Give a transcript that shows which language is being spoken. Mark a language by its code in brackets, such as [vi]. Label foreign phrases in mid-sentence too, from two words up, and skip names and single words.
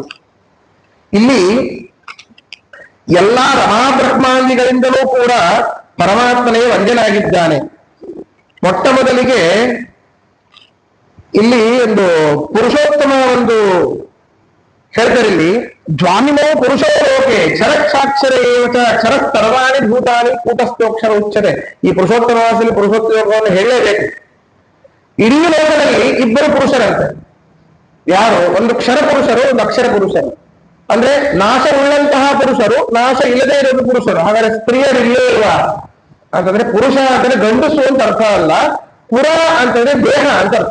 [kn] ಇಲ್ಲಿ ಎಲ್ಲಾ ರಮಾಬ್ರಹ್ಮಾಂದಿಗಳಿಂದಲೂ ಕೂಡ ಪರಮಾತ್ಮನೇ ವಂದ್ಯನಾಗಿದ್ದಾನೆ. ಮೊಟ್ಟ ಮೊದಲಿಗೆ ಇಲ್ಲಿ ಒಂದು ಪುರುಷೋತ್ತಮ ಒಂದು ಹೇಳ್ತಾರೆ. [sa] ಇಲ್ಲಿ ಜ್ವಾಮಿನೋ ಪುರುಷೋ ಲೋಕೆ ಕ್ಷರಕ್ಷಾಕ್ಷರ ಏವಚ ಕ್ಷರ ಸರ್ವಾಣಿ ಭೂತಾನಿ ಕೂಟಸ್ಥೋಕ್ಷರ ಉಚ್ಚತೆ. [kn] ಈ ಪುರುಷೋತ್ತಮವಾಸದಲ್ಲಿ ಪುರುಷೋತ್ತಮ ಯೋಗವನ್ನು ಹೇಳಲೇಬೇಕು. ಇಡೀ ಲೋಕದಲ್ಲಿ ಇಬ್ಬರು ಪುರುಷರಂತೆ. ಯಾರು? ಒಂದು ಕ್ಷರ ಪುರುಷರು, ಒಂದು ಅಕ್ಷರ ಪುರುಷರು. ಅಂದ್ರೆ ನಾಶ ಉಳ್ಳಂತಹ ಪುರುಷರು, ನಾಶ ಇಲ್ಲದೆ ಇರೋದು ಪುರುಷರು. ಹಾಗಾದ್ರೆ ಸ್ತ್ರೀಯರು ಇಲ್ಲೇ ಇಲ್ವಾ ಅಂತಂದ್ರೆ ಪುರುಷ ಅಂತಂದ್ರೆ ಗಂಡಸು ಅಂತ ಅರ್ಥ ಅಲ್ಲ, ಪುರ ಅಂತಂದ್ರೆ ದೇಹ ಅಂತ ಅರ್ಥ.